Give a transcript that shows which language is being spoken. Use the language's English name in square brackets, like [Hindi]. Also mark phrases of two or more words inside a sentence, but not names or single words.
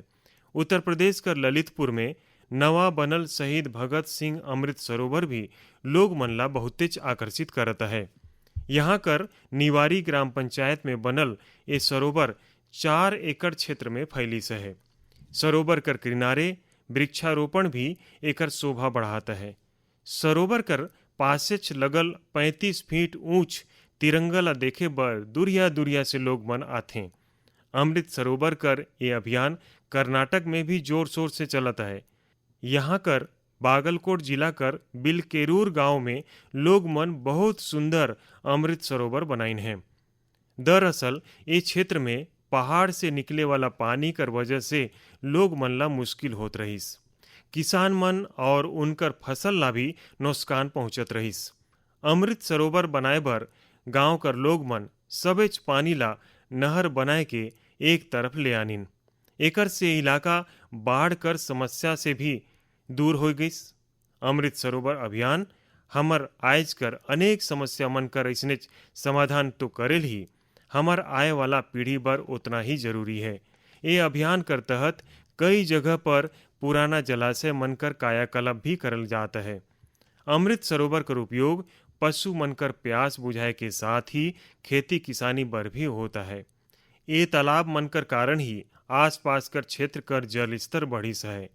[Chhattisgarhi] उत्तर प्रदेश कर ललितपुर में नवा बनल शहीद भगत सिंह अमृत सरोवर भी लोग मन ला बहुतेच आकर्षित करता है। यहाँ कर निवारी ग्राम पंचायत में बनल ये सरोवर 4 एकड़ क्षेत्र में फैलिस है। सरोवर कर किनारे वृक्षारोपण भी एकर शोभा बढ़ाता है। सरोवर कर पासेच लगल 35 फीट ऊंच तिरंगा ला देखे बर दुरिया दुरिया से लोग मन आथे। अमृत सरोवर कर ये अभियान कर्नाटक में भी जोर शोर से चलता है। यहाँ कर बागलकोट जिला कर बिलकेरूर गांव में लोग मन बहुत सुंदर अमृत सरोवर बनाइन हैं। दरअसल ये क्षेत्र में पहाड़ से निकले वाला पानी कर वजह से लोग मन ला मुश्किल होत रहिस। किसान मन और उनकर फसल ला भी नुकसान पहुंचत रहिस। अमृत सरोवर बनाए बर गांव कर लोग मन सबेच पानी ला नहर बनाए के एक तरफ ले आनिन। एकर से इलाका बाढ़ कर समस्या से भी दूर हो गईस। अमृत सरोवर अभियान हमर आज कर अनेक समस्या मन कर ऐसने समाधान तो करेल ही, हमर आए वाला पीढ़ी बर उतना ही जरूरी है। ये अभियान कर तहत कई जगह पर पुराना जलाशय मन कर कायाकल्प भी करल जाता है। अमृत सरोवर कर उपयोग पशु मन कर प्यास बुझाए के साथ ही खेती किसानी बर भी होता है। ये तालाब मन कर कारण ही आसपास कर क्षेत्र कर जल स्तर बढ़िस है।